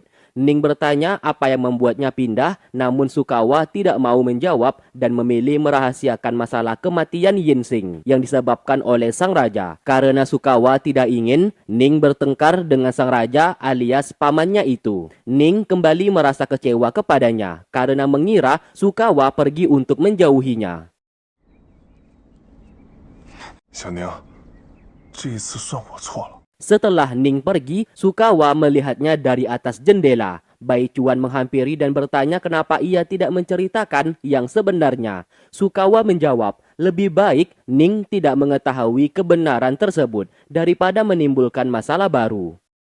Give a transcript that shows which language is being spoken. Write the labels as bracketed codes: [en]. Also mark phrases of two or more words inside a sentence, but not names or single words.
[id] Ning bertanya apa yang membuatnya pindah, namun Sukawa tidak mau menjawab dan memilih merahasiakan masalah kematian Yinsing yang disebabkan oleh sang raja. Karena Sukawa tidak ingin Ning bertengkar dengan sang raja alias pamannya itu. Ning kembali merasa kecewa kepadanya karena mengira Sukawa pergi untuk menjauhinya. [zh] 小宁，这一次算我错了。 [id] Setelah Ning pergi, Sukawa melihatnya dari atas jendela. Bai Chuan menghampiri dan bertanya kenapa ia tidak menceritakan yang sebenarnya. Sukawa menjawab, lebih baik Ning tidak mengetahui kebenaran tersebut daripada menimbulkan masalah baru.